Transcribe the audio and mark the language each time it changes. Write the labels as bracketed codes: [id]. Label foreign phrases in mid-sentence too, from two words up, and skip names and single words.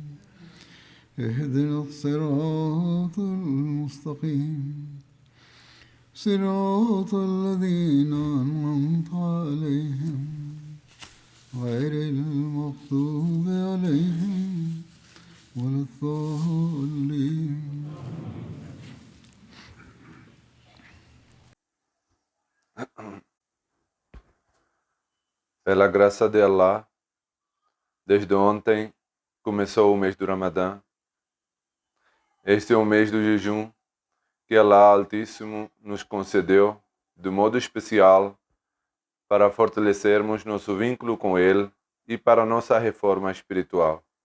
[ar] اهدنا الصراط المستقيم صراط الذين أنعمت عليهم غير المغضوب عليهم ولا الضالين. [pt] Pela graça de Allah, desde ontem começou o mês do Ramadã. Este é o mês do jejum que Allah Altíssimo nos concedeu de modo especial para fortalecermos nosso vínculo com Ele e para nossa reforma espiritual.